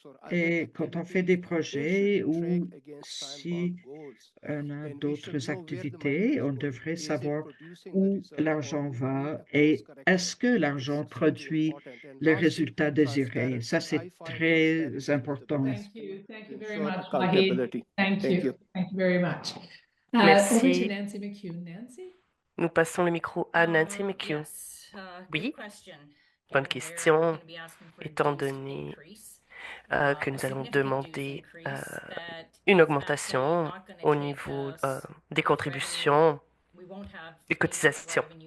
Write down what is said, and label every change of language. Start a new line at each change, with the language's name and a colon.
French: Et quand on fait des projets ou si on a d'autres activités, on devrait savoir où l'argent va et est-ce que l'argent produit les résultats désirés. Ça, c'est très important.
English: Thank you very much, Wahid. Thank you very much.
French: Merci. Nancy McCune. Nancy? Nous passons le micro à Nancy McHugh. Oui, bonne question, étant donné que nous allons demander une augmentation au niveau des contributions, des cotisations.